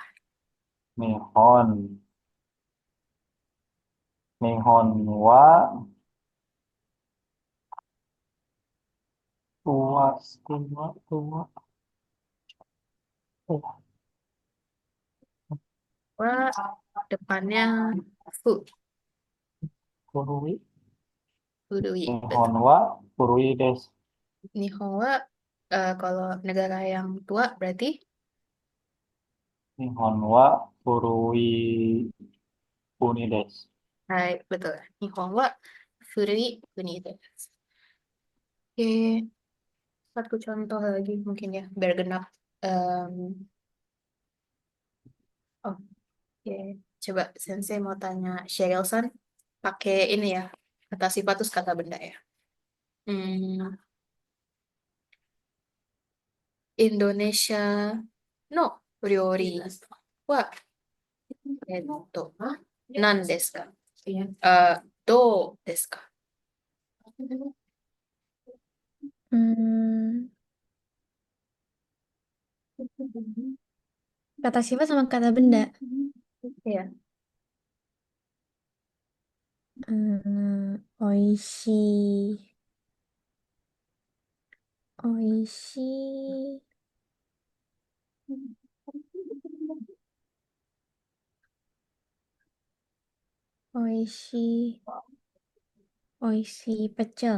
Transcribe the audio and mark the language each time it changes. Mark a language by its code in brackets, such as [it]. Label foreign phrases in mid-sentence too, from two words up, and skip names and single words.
[ja] 日本、日本は [id] tua, tua, tua. Oh, Wah, depannya fu, [ja] Kurui. furui. Nihon [id] Betul. [ja] はくるいです. 日本は [id] kalau negara yang tua berarti [ja] 日本はくるい国です. hai, betul. 日本は古い国 itu. [id] Oke, satu contoh lagi mungkin ya, biar genap. Em, Oke, coba Sensei mau tanya Sheryl-san, pakai ini ya, kata sifat terus kata benda ya. [ja] Hmm, インドネシアの料理はなんですか? どうですか? [id] Hmm, kata sifat sama kata benda. Iya. [ja] おいし、おいし、おいし、おいし pecel.